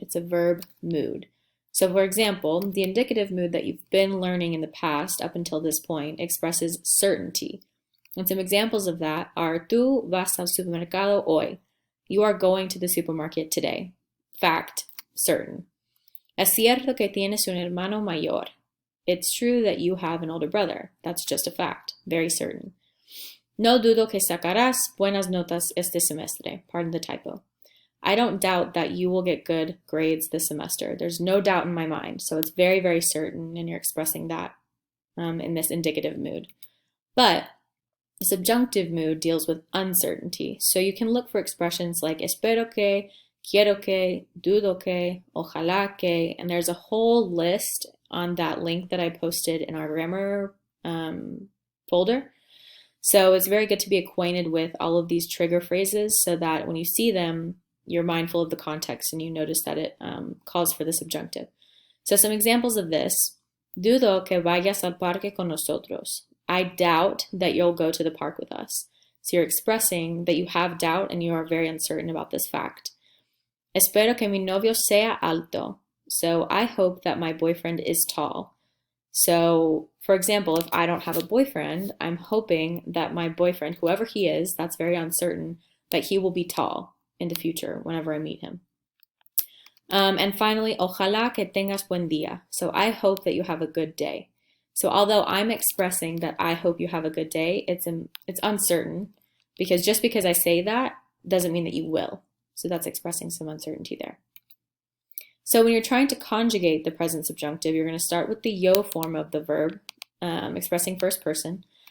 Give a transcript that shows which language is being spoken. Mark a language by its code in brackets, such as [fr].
[en] It's a verb mood. So for example, the indicative mood that you've been learning in the past up until this point expresses certainty. And some examples of that are [es] tú vas al supermercado hoy. [en] You are going to the supermarket today. Fact, certain. [es] Es cierto que tienes un hermano mayor. [en] It's true that you have an older brother. That's just a fact, very certain. [es] No dudo que sacarás buenas notas este semestre. [en] Pardon the typo. I don't doubt that you will get good grades this semester. There's no doubt in my mind. So it's very, very certain, and you're expressing that in this indicative mood. But the subjunctive mood deals with uncertainty. So you can look for expressions like [es] espero que, quiero que, dudo que, ojalá que, [en] and there's a whole list on that link that I posted in our grammar folder. So it's very good to be acquainted with all of these trigger phrases so that when you see them, you're mindful of the context and you notice that it calls for the subjunctive. So some examples of this: [es] dudo que vayas al parque con nosotros. [en] I doubt that you'll go to the park with us. So you're expressing that you have doubt and you are very uncertain about this fact. [es] Espero que mi novio sea alto. [en] So I hope that my boyfriend is tall. So, for example, if I don't have a boyfriend, I'm hoping that my boyfriend, whoever he is, that's very uncertain, that he will be tall in the future whenever I meet him. And finally, [es] ojalá que tengas buen día. [en] So I hope that you have a good day. So although I'm expressing that I hope you have a good day, it's uncertain, because just because I say that doesn't mean that you will. So that's expressing some uncertainty there. So when you're trying to conjugate the present subjunctive, you're going to start with the yo form of the verb, expressing first person.